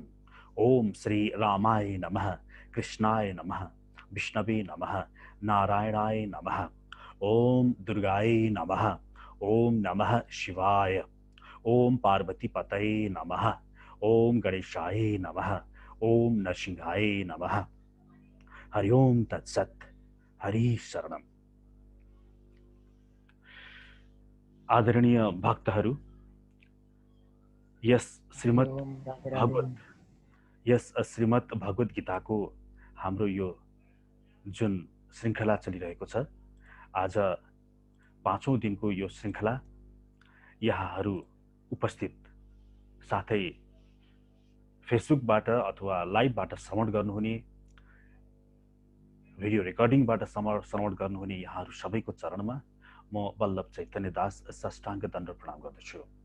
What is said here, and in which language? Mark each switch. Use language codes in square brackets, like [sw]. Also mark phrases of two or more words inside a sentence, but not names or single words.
[sa] ओम श्री रामाय नमः कृष्णाय नमः विष्णवे नमः नारायणाय नमः ओम दुर्गाय नमः ओम नमः शिवाय ओम पार्वती पतये नमः ओम गणेशाय नमः ओम नरसिंहाय नमः। हरि ओम तत्सत्। हरि शरणम। [ne] आदरणीय भक्तहरू, यस श्रीमद् [sa] ओम राधे राधे। [ne] भगवत यस श्रीमद् भगवत गीताको हाम्रो यो जुन श्रृङ्खला चलिरहेको छ, आज पाँचौं दिनको यो श्रृङ्खला यहाँहरू उपस्थित साथै फेसबुकबाट अथवा लाइभबाट श्रवण गर्नुहुने, [en] video recordingबाट [ne] श्रवण गर्नुहुने यहाँहरू सबैको चरणमा म वल्लभ चैतन्य दास साष्टाङ्ग दण्ड प्रणाम गर्दछु।